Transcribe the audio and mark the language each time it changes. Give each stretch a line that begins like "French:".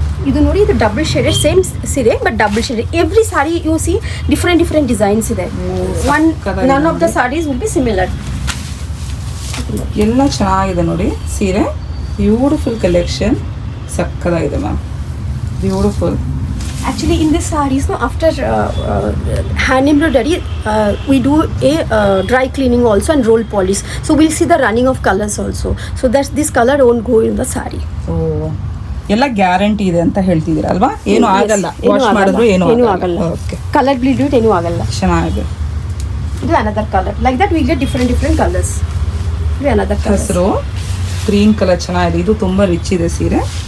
Kannada: ಇದು ನೋಡಿ, ಇದು ಡಬಲ್ ಶೇಡೆಡ್ ಸೇಮ್ ಸೀರೆ but double shaded.
English: Every sari you see different designs ಇದೆ. None of the saris will be similar.
Kannada: ಎಲ್ಲ ಚೆನ್ನಾಗಿದೆ ನೋಡಿ ಸೀರೆ. Beautiful collection, ಸಕ್ಕದಾಗಿದೆ ma'am, beautiful.
English: Actually, in this sarees, no, after hand embroidery, we do a dry cleaning also and roll polish. So we'll see the running of colors also. So that this color won't go in the saree.
Kannada: So ಎಲ್ಲ guarantee ಇದೆ ಅಂತ ಹೇಳ್ತಿದ್ದೀರಾ ಅಲ್ವಾ? ಏನು ಆಗಲ್ಲ, wash ಮಾಡಿದ್ರು ಏನು ಆಗಲ್ಲ. ಓಕೆ, ಕಲರ್ ಬ್ಲೀಡ್ ಏನು ಆಗಲ್ಲ. ಚೆನ್ನಾಗಿದೆ.
English: ಇದು another colour. Like that we get different colours. ಇದು another colour.
Kannada: ಹೆಸರು ಗ್ರೀನ್ ಕಲರ್ ಚೆನ್ನಾಗಿದೆ. ಇದು ತುಂಬಾ ರಿಚ್ ಇದೆ ಸೀರೆ.